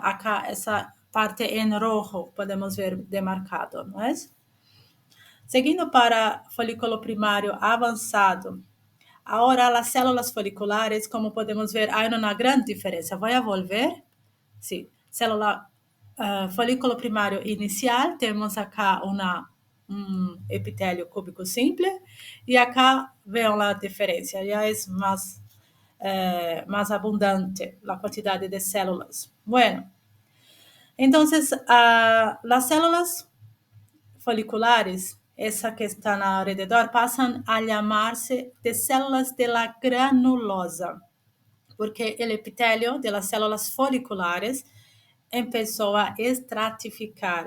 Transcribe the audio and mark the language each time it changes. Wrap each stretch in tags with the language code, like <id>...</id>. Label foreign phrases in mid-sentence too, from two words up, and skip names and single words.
<es>Acá esa parte en rojo podemos ver demarcado, ¿no es?</es> <pt>Seguindo para</pt> <es>folículo primario avanzado, ahora las células foliculares, como podemos ver, hay una gran diferencia. Voy a volver. Sí, folículo primario inicial,</es> <pt>temos acá um epitélio cúbico simple e</pt> <es>acá vean</es> <pt>a diferença, já é mais abundante a quantidade de células.</pt> <es>Bueno, entonces las células foliculares, essa que están alrededor, pasan a llamarse de células de la granulosa, porque el epitelio de las células foliculares empezó a estratificar.</es>